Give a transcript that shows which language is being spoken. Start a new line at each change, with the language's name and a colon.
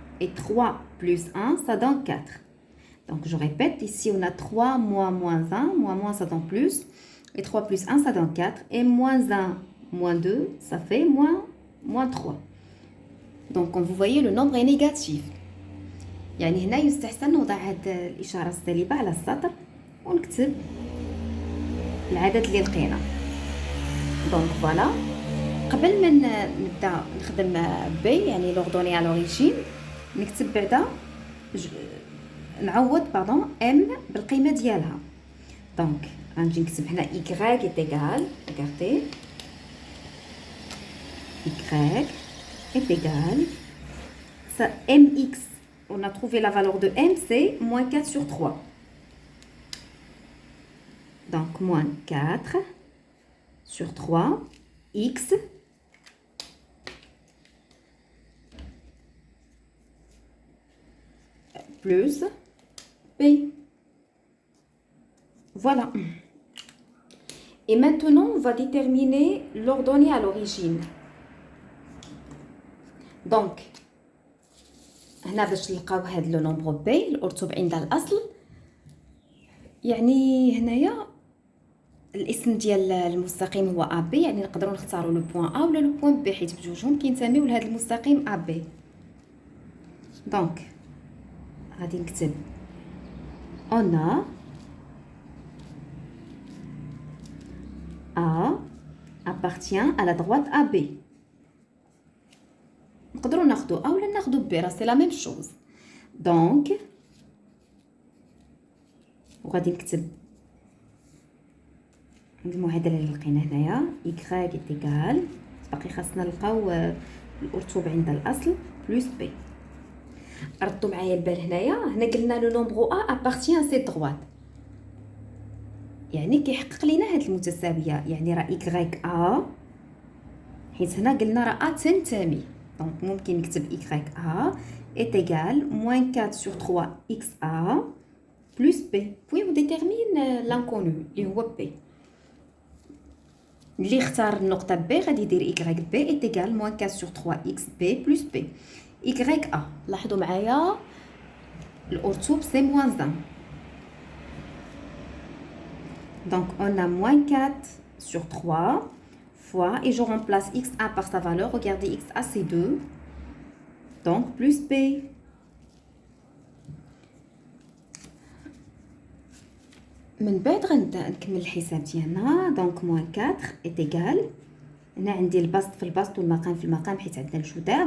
French: Et 3 plus 1, ça donne 4. Donc, je répète, ici, on a 3 moins 1. Moins, ça donne plus. Et 3 plus 1, ça donne 4. Et moins 1, moins 2, ça fait moins 3. Donc, comme vous voyez, le nombre est négatif.
Arabic: يعني هنا يستحسن نوضع هاد الإشارة السالبة على السطر ونكتب العدد اللي لقينا.
French: Donc, voilà.
Arabic: قبل ما نبدا نخدم بي يعني لوردوني على لوريجين نكتب بعدا نعوض ام بالقيمه ديالها. دونك غنجي نكتب هنا
French: y est égal, regardez, y est égal, ça mx, on a trouvé la valeur de m, c'est moins 4 sur 3. Donc moins 4 sur 3, x plus P. Voilà. Et maintenant, on va déterminer l'ordonnée à l'origine.
Arabic: Donc, هنا باش نلقاو هاد لو نومبر بي الأرتوب عند الأصل. يعني هنايا الاسم ديال المستقيم هو ا بي، يعني نقدروا نختاروا لو بوين ا ولا لو بوين بي حيت بجوجهم كينتميو لهاد المستقيم ا بي. دونك غادي نكتب
French: on A appartient à la droite AB.
Arabic: نقدروا ناخذوا A ولا ناخذوا B، راه سي لا ميم شوز. دونك وغادي نكتب المعادله اللي لقينا هنايا
French: y est égal
Arabic: باقي خاصنا نلقاو الارتوب عند الاصل بلس b. ردوا معايا البال هنا قلنا لو نومبر a
French: appartient à cette droite،
Arabic: يعني كيحقق لينا هاد المتساويه، يعني راه
French: y a، حيت هنا قلنا راه a تنتمي، دونك ممكن نكتب y a est égal moins 4 sur 3 x a plus b. puis on détermine l'inconnu
Arabic: اللي هو
French: b.
Arabic: اللي اختار النقطه b غادي يدير
French: y b est égal moins 4 sur 3 x b plus b. y a،
Arabic: لاحظوا معايا الارتوب
French: سي moins 1، donc on a moins 4 sur 3 fois, et je remplace xa par sa valeur. Regardez, xa c'est 2, donc plus b.
Arabic: من بعد غنبدا نكمل الحساب ديالنا. دونك موان 4
French: est égal،
Arabic: هنا عندي البسط في البسط والمقام في المقام حيت عندنا الجداء.